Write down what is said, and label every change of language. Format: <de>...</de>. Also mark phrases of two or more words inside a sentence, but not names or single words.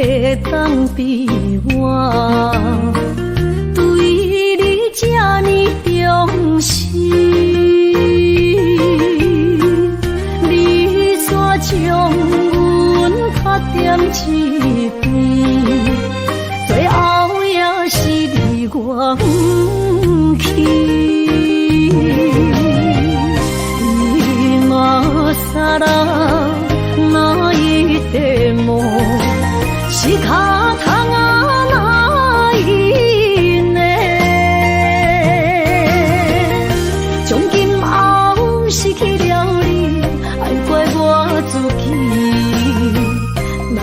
<nan>当比我对你这呢重视，你却将阮卡点一边，最后也是离我不去。</nan> <ja>今さら泣いても仕方がないね。</ja> <nan>从今后失去了你，爱怪我自己。</nan>